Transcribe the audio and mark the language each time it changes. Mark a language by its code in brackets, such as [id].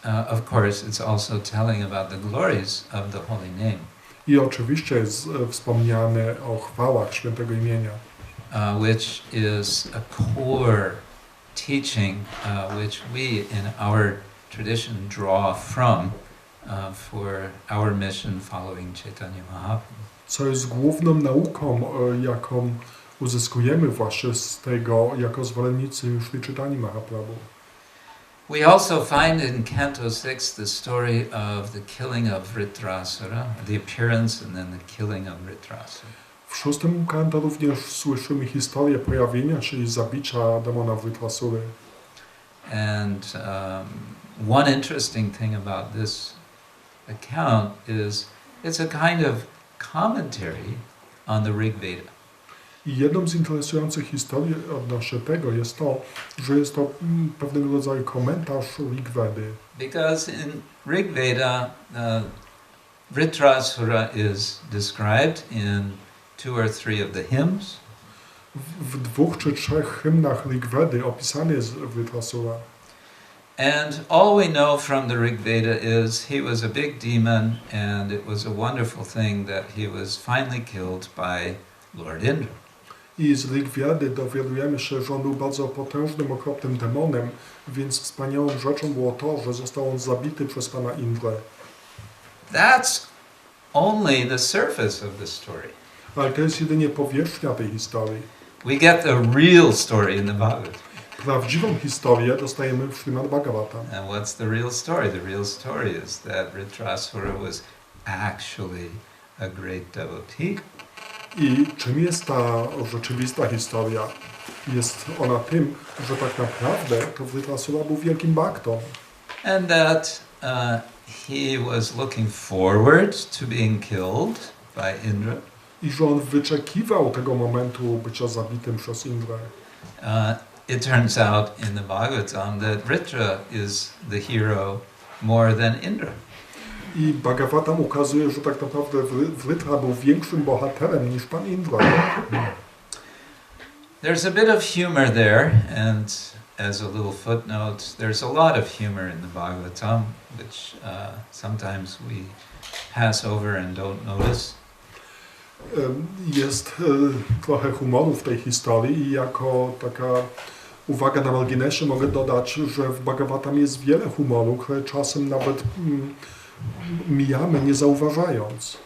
[en] Of course it's also telling about the glories of the holy name. [pl] I oczywiście jest wspomniane o chwałach świętego imienia. [en] Which is a core teaching which we in our tradition draw from for our mission following Chaitanya Mahaprabhu. [pl] Co jest główną nauką, jaką uzyskujemy właśnie z tego jako zwolennicy Śri Chaitanya Mahaprabhu. [en] We also find in Canto 6 the story of the killing of Vritrasura, the appearance and then the killing of Vritrasura. [pl] W 6 kanto również słyszymy historię pojawienia się i zabicia demona Vritrasury. [en] And one interesting thing about this account is it's a kind of commentary on the Rig Veda. [pl] I jedną z interesujących historii odnośnie tego jest to, że jest to pewnego rodzaju komentarz Rig Vedy. [en] Because in Rig Veda, Vritrasura is described in 2 or 3 of the hymns. [pl] W 2 czy 3 hymnach Rig Vedy opisany jest Vritrasura. [en] And all we know from the Rig Veda is he was a big demon and it was a wonderful thing that he was finally killed by Lord Indra. [pl] I z Rig Vedy dowiadujemy się, że on był bardzo potężnym, okropnym demonem, więc wspaniałą rzeczą było to, że został on zabity przez pana Indrę. [en] That's only the surface of the story. [pl] Ale to jest jedynie powierzchnia tej historii. [en] We get the real story in the Bhagavatam. [pl] Prawdziwą historię dostajemy w Srimad-Bhagavatam. [en] And what's the real story? The real story is that Vritrasura was actually a great devotee. [pl] I czym jest ta rzeczywista historia? Jest ona tym, że tak naprawdę to Vritrasura był wielkim baktą. [en] And that he was looking forward to being killed by Indra. [pl] I że on wyczekiwał tego momentu bycia zabitym przez Indrę. [en] It turns out in the Bhagavatam that Vritra is the hero more than Indra. [pl] I Bhagavatam ukazuje, że tak naprawdę Vritra był większym bohaterem niż pan Indra. [en] There's a bit of humor there, and as a little footnote, there's a lot of humor in the Bhagavatam, which sometimes we pass over and don't notice. [pl] Jest trochę humoru w tej historii i jako taka uwaga na marginesie mogę dodać, że w Bhagavatam jest wiele humoru, które czasem nawet mijamy nie zauważając.